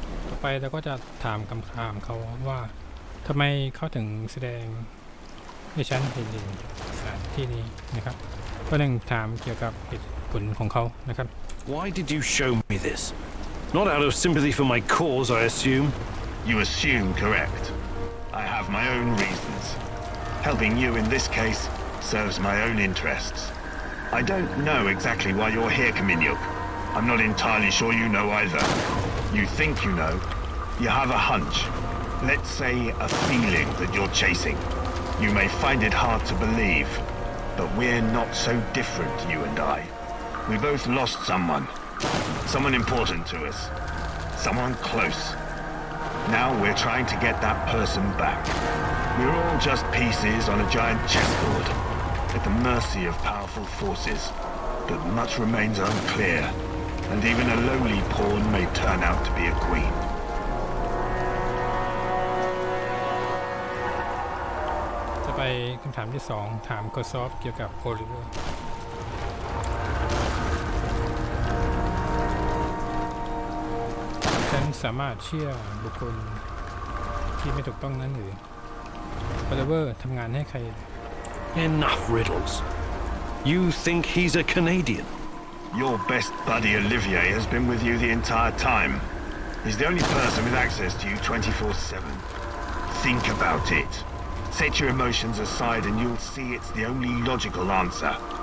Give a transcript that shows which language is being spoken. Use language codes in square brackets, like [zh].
[th] ต่อไปเราก็จะถามคำถามเขาว่าทำไมเขาถึงแสดงให้ฉันเห็นสถานที่นี้นะครับก็หนึ่งถามเกี่ยวกับเหตุผลของเขานะครับ [en] Why did you show me this? Not out of sympathy for my cause, I assume. You assume correct. I have my own reasons. Helping you in this case serves my own interests. I don't know exactly why you're here, Kaminyuk. I'm not entirely sure you know either. You think you know. You have a hunch. Let's say a feeling that you're chasing. You may find it hard to believe, but we're not so different, you and I. We both lost someone. Someone important to us. Someone close. Now we're trying to get that person back. We're all just pieces on a giant chessboard, at the mercy of powerful forces. But much remains unclear, and even a lowly pawn may turn out to be a queen. [th] ต่อไปคำถามที่2ถามโคซอฟเกี่ยวกับโอลิเวอร์ฉันสามารถเชื่อบุคคลที่ไม่ถูกต้องนั้นหรือโอลิเวอร์ทำงานให้ใคร [en] Enough riddles. You think he's a Canadian? Your best buddy Olivier has been with you the entire time. He's the only person with access to you 24/7. Think about it. Set your emotions aside and you'll see it's the only logical answer.